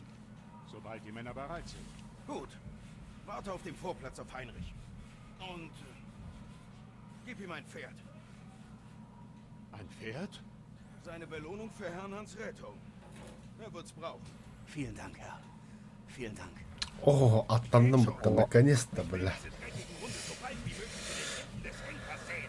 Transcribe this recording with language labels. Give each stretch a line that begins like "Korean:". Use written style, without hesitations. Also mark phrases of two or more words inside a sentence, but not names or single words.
German: Sobald die Männer bereit sind. Gut. Warte auf dem Vorplatz auf Heinrich. Und gib ihm ein Pferd. Ein Pferd? ist eine Belohnung für Herrn Hans Rettung. Er wird's brauchen. Vielen Dank, Herr. Vielen Dank. О, атанdım быттım.
Russian: Наконец-то, бля.
German: Diese dreckigen Hunde so bald wie möglich in den Händen des Henkers sehen.